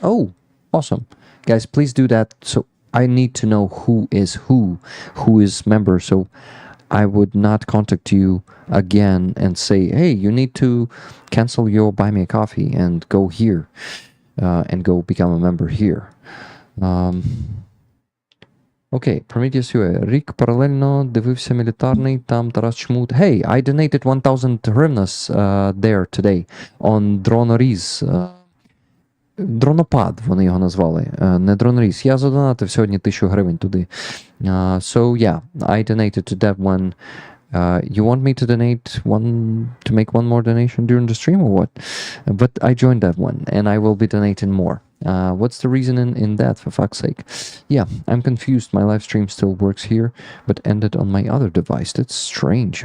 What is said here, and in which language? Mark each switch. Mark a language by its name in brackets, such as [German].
[English] Oh, awesome. Guys, please do that. So I need to know who is member. So I would not contact you again and say, hey, you need to cancel your Buy Me a Coffee and go here and go become a member here. [Ukrainian] Окей, Prometheus UA. Рік паралельно дивився мілітарний, там Тарас Чмут. [English] Hey, I donated 1,000 hryvnias there today on Dronoriz. [Ukrainian] Дронопад вони його назвали, не Дроноріз. Я задонатив сьогодні 1000 гривень туди. [English] So yeah, I donated to that one. You want me to make one more donation during the stream or what? But I joined that one and I will be donating more. What's the reason in that, for fuck's sake? Yeah, I'm confused. My live stream still works here, but ended on my other device. That's strange.